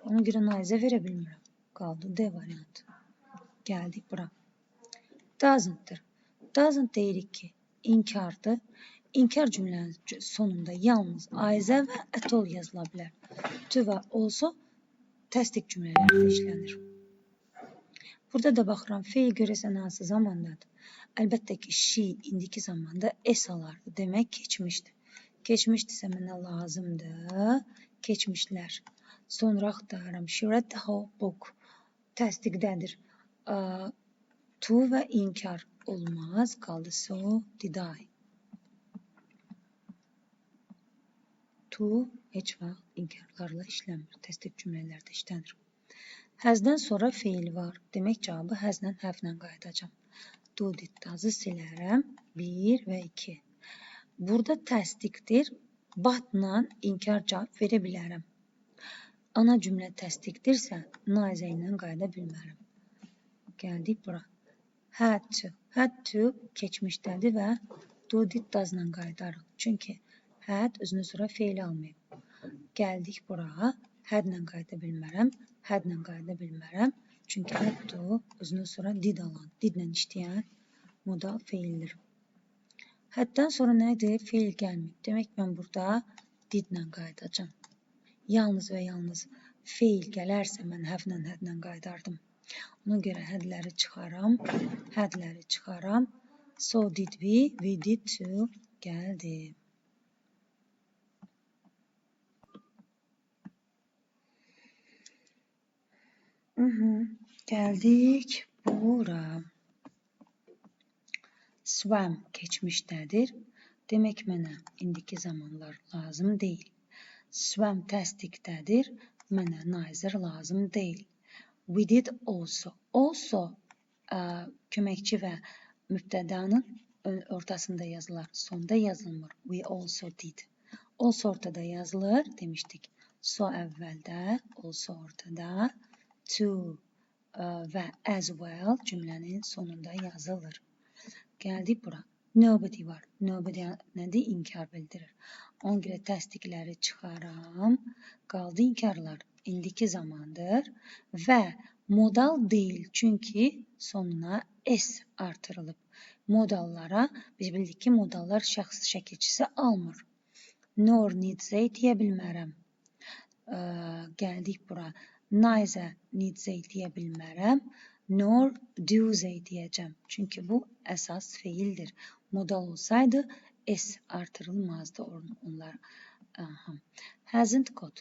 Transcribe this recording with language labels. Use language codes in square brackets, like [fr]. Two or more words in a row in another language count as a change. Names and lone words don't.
[az] Ona görə naizə verə bilmirəm. Qaldı D variantı. Gəldik bura. Doesn't-dır. Doesn't deyirik ki, inkardır. İnkar cümlənin sonunda yalnız aizə və [en] at all [az] yazıla bilər. To və also təsdiq cümlələrində işlənir. Burada da baxıram, feil görəsən hansı zamandadır. Əlbəttə ki, she indiki zamanda s alardı. Demək, keçmişdir. Keçmişdirsə mənə lazımdır. Keçmişlər. Sonra axtarıram. [en] She read the whole book. [az] Təsdiqdədir. To və inkar olmaz. [en] Qaldı so did I. [az] To heç vaxt inkarlarla işləmir. Təsdiq cümlələrdə işlənir. Has'dən sonra feil var. Demək cavabı [en] has'lə have'lə [az] qayıdacağam. [en] Do did does'ı [az] silərəm. 1 və 2. Burada təsdiqdir. But'la inkar cavab verə bilərəm. Ana cümlə təsdiqdirsə, naizə ilə qayıda bilmərəm. Gəldik bura. [en] Had to. Had to [az] keçmişdədir və [en] do did does'la qayıdarıq. [az] Çünki had özünə sonra feil almayıb. Gəldik bura. Had'la qayıda bilmərəm. Had'la qayıda bilmərəm. Çünki [en] had to [az] özünə sonra did alan, didlə işləyən modal feildir. Had'dan sonra nədir? Feil gəlməyib. Demək mən burada didlə qayıdacağam. Yalnız və yalnız feil gələrsə mən [en] have'lə had'lə [az] qayıdardım. Ona görə had'ləri çıxaram. Had'ləri çıxaram. [en] So did we did too gəldi. [az] Gəldik bura. Swam keçmişdədir. Demək mənə indiki zamanlar lazım deyil. Swam təsdiqdədir. Mənə naizər lazım deyil. [en] We did also. [az] Also köməkçi və mübtədanın ortasında yazılar. Sonda yazılmır. [en] We also did. Also [az] ortada yazılır demişdik. So əvvəldə, also ortada. To və [en] as well [az] cümlənin sonunda yazılır. Gəldik bura. Nobody var. Nobody nədir? İnkar bildirir. Ona görə təsdiqləri çıxaram. Qaldı inkarlar. İndiki zamandır və modal deyil. Çünki sonuna s artırılıb. Modallara, biz bildik ki, modallar şəxs şəkilçisi almır. [en] Nor needs a [az] deyə bilmərəm. Gəldik bura. [en] Neither needs a [az] deyə bilmərəm. [en] Nor does a [az] deyəcəm. Çünki bu əsas feildir. Modal olsaydı s artırılmazdı onlara. [en] Hasn't got.